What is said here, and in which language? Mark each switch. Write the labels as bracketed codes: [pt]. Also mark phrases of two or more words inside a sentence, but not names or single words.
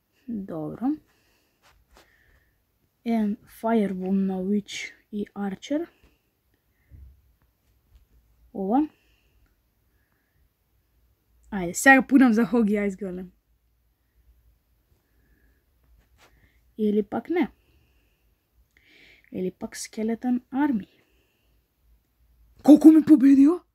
[sr] Dobro. Jedan Fireball na Witch i Archer. [mk] Ова. Ајде, сега пунам за Hog и Ice Golem. Или пак не. Или пак Skeleton Army. Колку ми победио?